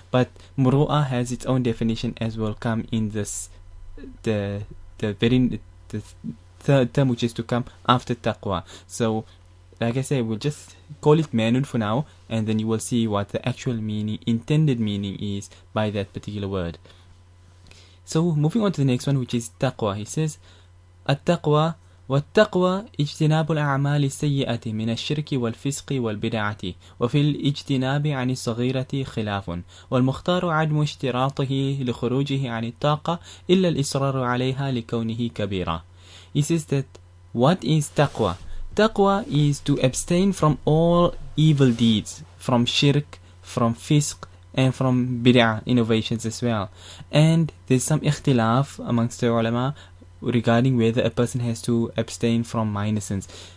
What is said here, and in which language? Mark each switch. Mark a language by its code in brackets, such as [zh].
[en] But muru'ah has its own definition as will come in this, the third term which is to come after taqwa. So like I say, we'll just call it manhood for now, and then you will see what the actual meaning, intended meaning is by that particular word. So moving on to the next one, which is taqwa. He says, [ar] التقوى والتقوى اجتناب الأعمال السيئة من الشرك والفسق والبدعة وفي الاجتناب عن الصغيرة خلاف والمختار عدم اشتراطه لخروجه عن الطاقة إلا الإصرار عليها لكونه كبيرة. [en] He says that what is taqwa? Taqwa is to abstain from all evil deeds, from shirk, from fisq, and from bid'ah, innovations as well. And there's some ikhtilaf amongst the ulama regarding whether a person has to abstain from minor sins.